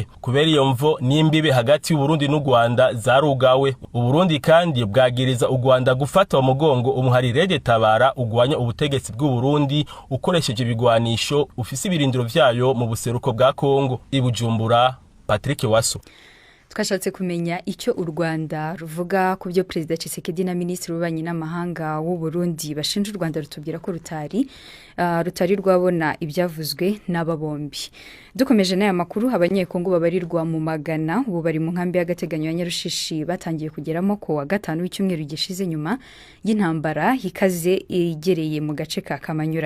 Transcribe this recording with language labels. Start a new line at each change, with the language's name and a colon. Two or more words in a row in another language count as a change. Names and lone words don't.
Rundi: Kubera iyo mvo n'imbibe hagati y'u Burundi n'u Rwanda zarugawe. Uburundi kandi bwagiriza u Rwanda gufata umugongo umuharire tabara ugwanya ubutegetsi bw'u Burundi ukoresheje ibigwanisho ufise ibirindiro vyayo mu buseruko bwa Kongo. Ibujumbura, Patrick Wasu.
Kinyarwanda: Twashatse kumenya icyo u Rwanda ruvuga ku byo Perezida Tshisekedi na Minisitiri w'Ububanyi n'Amahanga w'u Burundi bashinja u Rwanda, rutubwira ko rutari rwabona ibyavuzwe n'aba bombi. Dukomeje n'aya makuru, abanyekongo babarirwa mu magana ubu bari mu nkambi y'agateganyo ya Nyarushishi batangiye kugeramo ko wa gatanu w'icyumweru gishize nyuma y'intambara ikaze igereye mu gace ka Kamanyura.